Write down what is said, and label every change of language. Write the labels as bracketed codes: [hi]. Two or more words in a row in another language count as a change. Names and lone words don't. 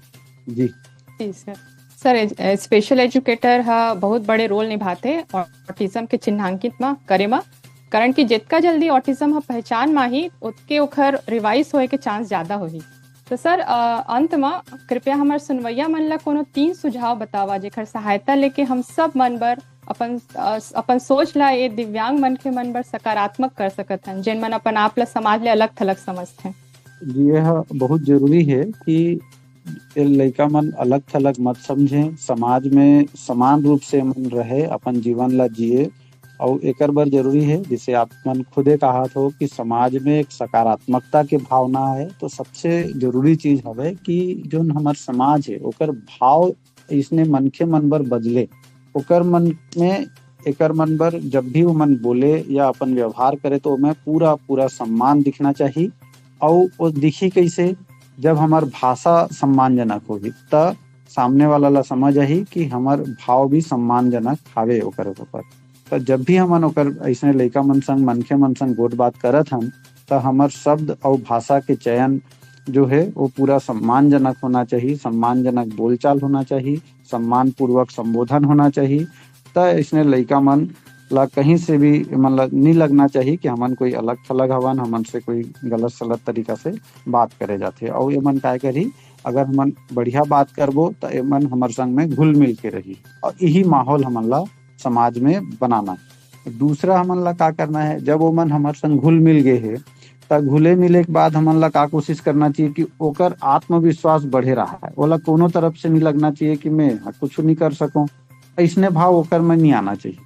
[hne] जी जी सर। सर [en] special educator [hne] हा बहुत बड़े रोल निभाते ऑटिज्म के चिन्हांकित में करे में, कारण कि जितना जल्दी ऑटिज्म हा पहचान में ही उतके ओखर रिवाइज होए के चांस ज्यादा होही। तो सर अंत में कृपया हमार सुनवैया मन ला कोनो 3 सुझाव बतावा जेकर सहायता लेके हम सब मन बर अपन सोच ला ये दिव्यांग मन के मन बर सकारात्मक कर सकत हन, जिन मन अपन आप ला समाज ले अलग थलग समझते हैं। जी यह बहुत जरूरी है कि ये लड़का मन अलग थलग मत समझे, समाज में समान रूप से मन रहे, अपन जीवन ला जिए। और एक बार जरूरी है, जिसे आप मन खुदे कहा हो कि समाज में एक सकारात्मकता के भावना है, तो सबसे जरूरी चीज हवे कि जो हमार समाज है ओकर भाव इसने मन के मन बर बदले। ओकर मन में एकर मन बर जब भी वो मन बोले या अपन व्यवहार करे तो में पूरा पूरा सम्मान दिखना चाहिए। और वो दिखी कैसे, जब हमार भाषा सम्मानजनक होगी त सामने वाला ला समझ आई कि हमार भाव भी सम्मानजनक हावे ओकर ऊपर। तो जब भी हमन ओकर ऐसे लड़का मन संग मनखे मन संग गोट बात करत हन, तो हमार शब्द और भाषा के चयन जो है वो पूरा सम्मानजनक होना चाहिए, सम्मानजनक बोलचाल होना चाहिए, सम्मान पूर्वक संबोधन होना चाहिए। तो इसने लड़का मन ला कहीं से भी मतलब नहीं लगना चाहिए कि हमन कोई अलग थलग हवन, हमन से कोई गलत सलत तरीका से बात करे जाते। और ये मन काय करी, अगर हमन बढ़िया बात करबो तो ये मन हमार संग में घुल मिल के रही, और यही माहौल हमन ला समाज में बनाना है। दूसरा हमन ला का करना है, जब वो मन हमार संग घुल मिल गए है तो घुले मिले के बाद हमन ला का कोशिश करना चाहिए कि ओकर आत्मविश्वास बढ़े रहा है, ओला कोनो तरफ से नहीं लगना चाहिए कि मैं कुछ नहीं कर सकूं, ऐसने भाव ओकर में नहीं आना चाहिए।